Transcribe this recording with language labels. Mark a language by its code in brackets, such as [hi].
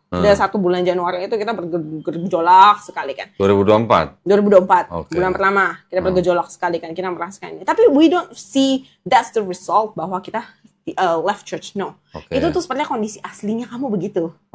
[id] Udah 1 bulan Januari itu kita bergejolak sekali kan. 2024. Bulan pertama kita bergejolak sekali kan. Kita merasakan ini. [en] Tapi we don't see that's the result [id] bahwa kita [en] left church. No. [id] Itu tuh sebenarnya kondisi aslinya kamu begitu.